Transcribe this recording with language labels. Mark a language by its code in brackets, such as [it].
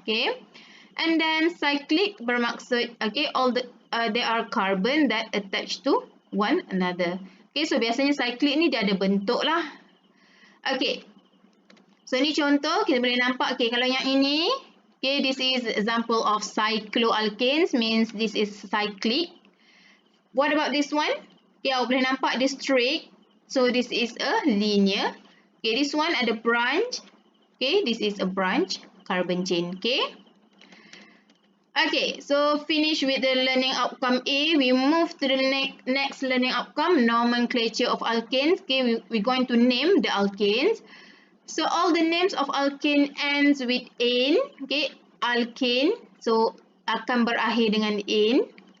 [en] Okay, and then cyclic [ms] bermaksud [en] okay all there are carbon that attach to one another. [ms] Okay, so biasanya cyclic ni dia ada bentuk lah. Okay, so ni contoh kita boleh nampak. [en] Okay, [ms] kalau yang ini, [en] okay, this is example of cycloalkanes means this is cyclic. What about this one? Okay, [ms] awak boleh nampak dia [en] straight. So this is a linear. Okay, this one [ms] ada [en] branch. Okay, this is a branch carbon chain. Okay. Okay, so finish with the learning outcome A. We move to the next learning outcome, nomenclature of alkanes. Okay, we're going to name the alkanes. So all the names of alkane ends with "ane". Okay, alkane. [ms] So akan berakhir dengan "ane".